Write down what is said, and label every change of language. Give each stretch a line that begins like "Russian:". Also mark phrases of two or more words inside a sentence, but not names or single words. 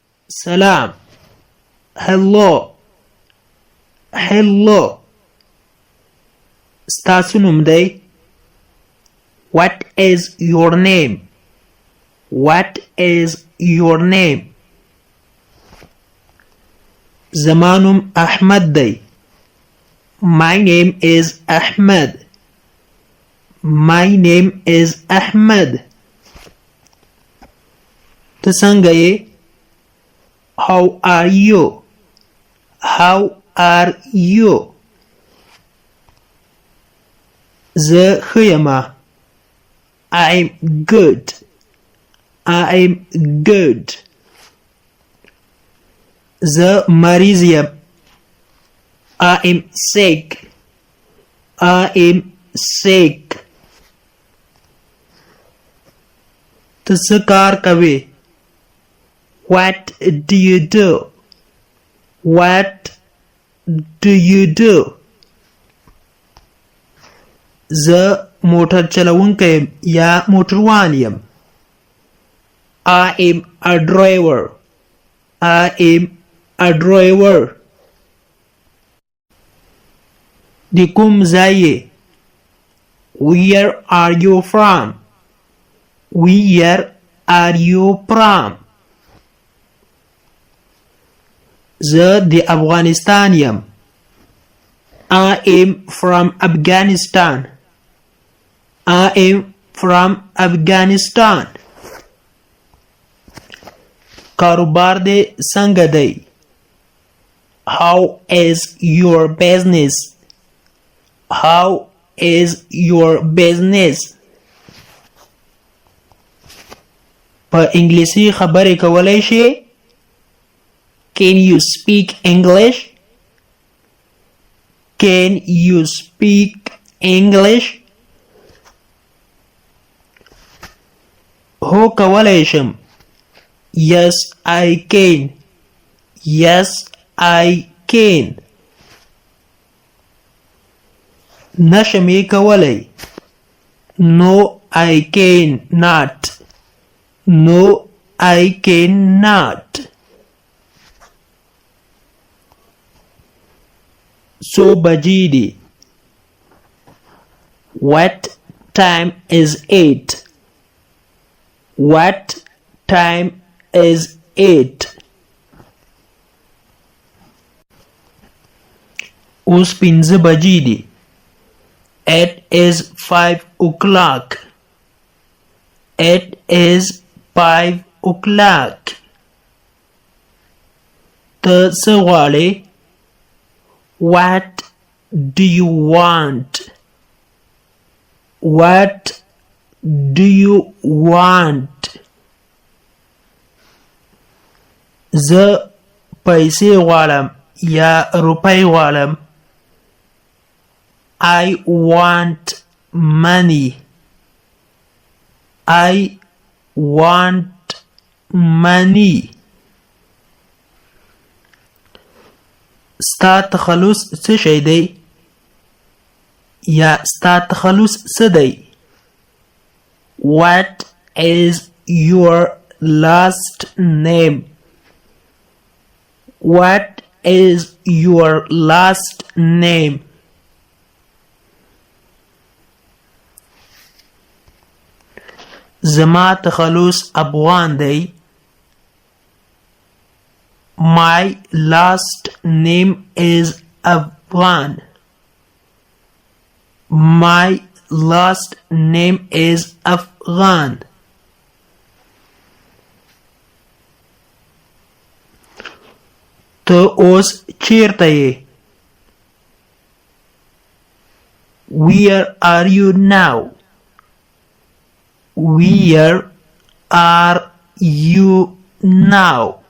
English: سلام. hello. hello.
Pashto: ستاسو نوم دی؟
English: What is your name? What is your name?
Pashto: زما نوم احمد دی.
English: My name is Ahmed. My name is Ahmed.
Pashto: ته څنګه یې؟
English: How are you? How are you?
Pashto: زه ښه یمه.
English: I'm good. I'm good.
Pashto: زه مریض یم.
English: I am sick. I am sick.
Pashto: ته څه کار کوې؟
English: What do you do? What do you do?
Pashto: زه موټر چلوونکی یم یا موټروان یم.
English: I am a driver. I am a driver.
Pashto: د کوم ځای یې؟
English: Where are you from? Where are you from?
Pashto: زه د افغانستان یم.
English: I am from Afghanistan. I am from Afghanistan.
Pashto: کاروبار دې څنګه دی؟
English: How is your business? How is your business?
Pashto: په انګلیسي خبرې کولای شې؟
English: Can you speak English? Can you speak English?
Pashto: هو کولای شم.
English: Yes, I can. Yes, I can.
Pashto: نشم یې کولای.
English: No, I cannot. No, I cannot.
Pashto: څو بجې دي؟
English: What time is it? What time is it?
Pashto: اوس 5 بجې دي.
English: It is 5 o'clock. It is 5 o'clock.
Pashto: ته څه غواړې؟
English: What do you want? What do you want?
Pashto: زه پیسې غواړم یا روپۍ غواړم.
English: I want money. I want money.
Pashto: ستا تخلص څه شی دی؟ یا ستا تخلص څه دی؟
English: What is your last name? What is your last name?
Pashto: زما تخلص افغان دی.
English: My last name is Afghan. My last name is Afghan.
Pashto: ته اوس چیرته یې؟
English: Where are you now? Where are you now?